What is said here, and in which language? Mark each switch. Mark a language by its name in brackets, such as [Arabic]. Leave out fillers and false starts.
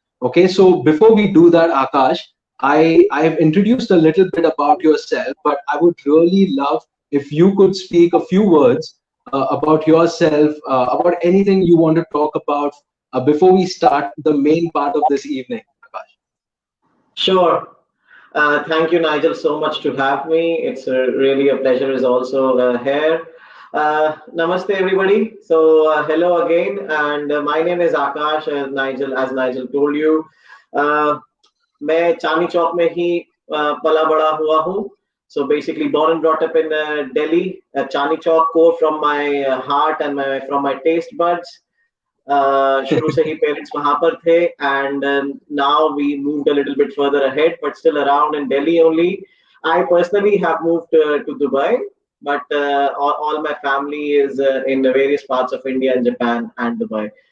[English] Okay, so before we do that, Akash, I've introduced a little bit about yourself, but I would really love if you could speak a few words about yourself, about anything you want to talk about before we start the main part of this evening, Akash. Sure. Thank you, Nigel, so much to have me. It's really a pleasure is also here. Namaste, everybody. So, hello again. And my name is Akash, as Nigel told you. [Hindi] मैं चांदनी चौक में ही पला बड़ा हुआ हूँ. [English] So basically born and brought up in Delhi, Chandni Chowk, core from my heart and from my taste buds. [Hindi] शुरू से ही parents वहाँ पर थे, [English] and now we moved a little bit further ahead, but still around in Delhi only. I personally have moved to Dubai, but all my family is in the various parts of India and Japan and Dubai.